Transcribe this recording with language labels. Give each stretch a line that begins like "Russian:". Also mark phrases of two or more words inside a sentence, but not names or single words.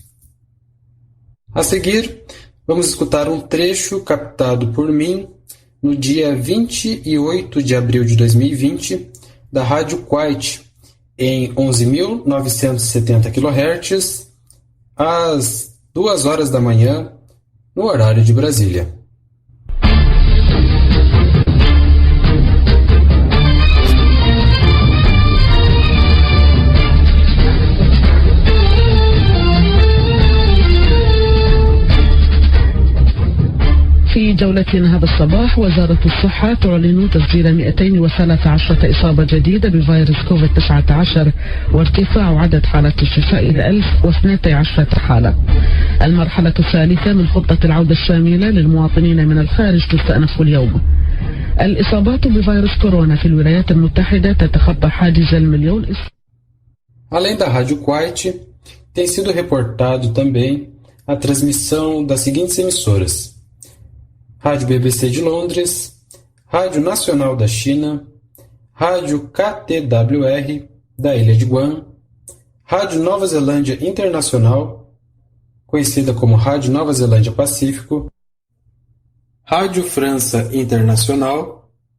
Portuguese: A seguir, vamos escutar um trecho captado por mim no dia 28 de abril de 2020 da Rádio Kuwait, em 11.970 kHz, às 2 horas da manhã, no horário de Brasília.
Arabic: في جولتنا هذا الصباح وزارة الصحة تعلن تسجيل 213 إصابة جديدة بفيروس كوفيد-19 وارتفاع عدد حالات الشفاء إلى 1012 حالة. المرحلة الثالثة من خطة العودة الشاملة للمواطنين من الخارج تستأنف اليوم. الإصابات بفيروس كورونا في الولايات المتحدة تتخطى حاجز المليون.
Portuguese: Além da Rádio Kuwait, tem sido reportado também a transmissão das seguintes emissoras: Rádio BBC de Londres, Rádio Nacional da China, Rádio KTWR da Ilha de Guam, Rádio Nova Zelândia Internacional, conhecida como Rádio Nova Zelândia Pacífico, Rádio França Internacional,